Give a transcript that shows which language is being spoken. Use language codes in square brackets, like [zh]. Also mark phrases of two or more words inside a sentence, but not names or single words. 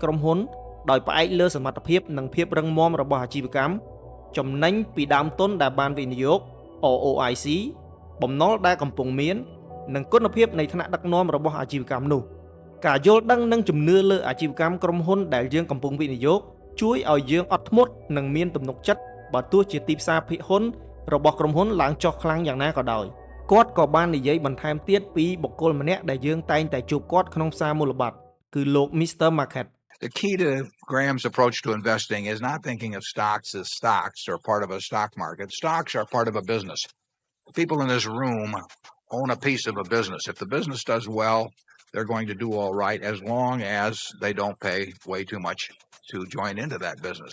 [km] ក្រុមហ៊ុនដោយផ្អែកលើសមត្ថភាពនិងភាពរឹងមាំរបស់អាជីវកម្មចំណេញពីដើមទុនដែលបានវិនិយោគ ROIC បំណុលដែលកំពុងមាននិងគុណភាពនៃថ្នាក់ដឹកនាំរបស់អាជីវកម្មនោះការយល់ដឹងនិងជំនឿលើអាជីវកម្មក្រុមហ៊ុនដែលយើងកំពុងវិនិយោគជួយឲ្យយើងអត់ធ្មត់និងមានទំនុកចិត្តបើទោះជាទីផ្សារភាគហ៊ុនរបស់ក្រុមហ៊ុនឡើងចុះខ្លាំងយ៉ាងណាក៏ដោយគាត់ក៏បាននិយាយបន្ថែមទៀតពីបុគ្គលម្នាក់ដែលយើងតែងតែជួបគាត់ក្នុងផ្សារមូលបត្រគឺលោក Mr. Market [en] The key to Graham's approach to investing is not thinking of stocks as stocks or part of a stock market. Stocks are part of a business. The people in this room own a piece of a business. If the business does well, they're going to do all right as long as they don't pay way too much to join into that business.